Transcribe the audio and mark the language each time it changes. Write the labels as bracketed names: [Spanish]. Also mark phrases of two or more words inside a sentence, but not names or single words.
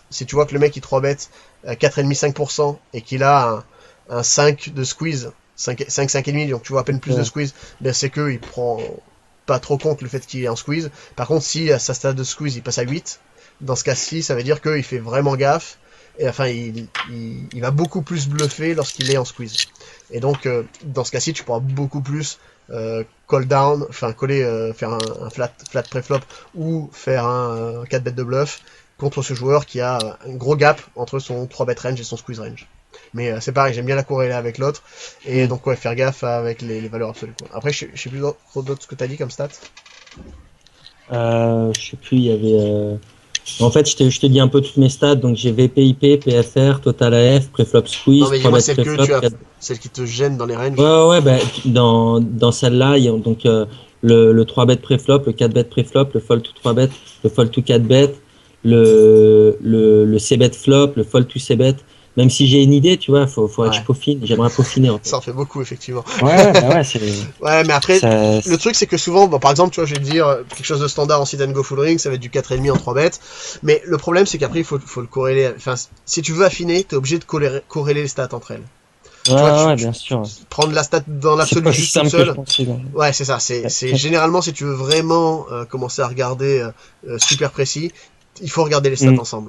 [French] Si tu vois que le mec il 3 bêtes 4,5 5% et qu'il a un 5 de squeeze, 5,5, donc tu vois à peine plus de squeeze, ben c'est que il prend pas trop compte le fait qu'il est en squeeze. Par contre, si à sa stade de squeeze il passe à 8, dans ce cas-ci, ça veut dire qu'il fait vraiment gaffe, et enfin il va beaucoup plus bluffer lorsqu'il est en squeeze. Et donc dans ce cas-ci, tu pourras beaucoup plus [English] call down, [French] enfin coller, faire un flat préflop ou faire un 4 bet de bluff contre ce joueur qui a un gros gap entre son 3 [English] bet range [French] et son [English] squeeze range. [French] Mais c'est pareil, j'aime bien la corréler avec l'autre. Et donc ouais, faire gaffe avec les valeurs absolues, quoi. Après, je sais plus d'autres ce que t'as dit comme stat. Je sais plus, il y avait. En fait, je te dis un peu toutes mes stats. Donc j'ai VPIP, PFR, [English] Total AF, Preflop Squeeze, [French] Non mais 3 dis-moi bet celle que preflop. tu as, celle qui te gêne dans les ranges. Ouais, bah, dans celle-là, il y a donc le 3 bet préflop, le 4 bet préflop, le [English] fold to 3 bet, [French] le [English] fold to 4 bet, [French] le [English] C bet flop, [French] le [English] fold to C bet. [French] Même si j'ai une idée, tu vois, faudrait que je peaufine. J'aimerais peaufiner en fait. Ça en fait beaucoup effectivement. Ouais, bah ouais, c'est. Ouais, mais après, Ça, le truc c'est que souvent, par exemple, tu vois, je vais te dire quelque chose de standard en [English] sit and go full ring, [French] ça va être du 4,5 en 3 bêtes. Mais le problème c'est qu'après, il faut le corréler. Enfin, si tu veux affiner, t'es obligé de corréler les stats entre elles. Tu vois, ouais, bien sûr. prendre la stat dans C'est l'absolu pas si juste toute simple que je seule. pensais. Ouais, c'est ça. C'est généralement, si tu veux vraiment commencer à regarder super précis, il faut regarder les stats ensemble.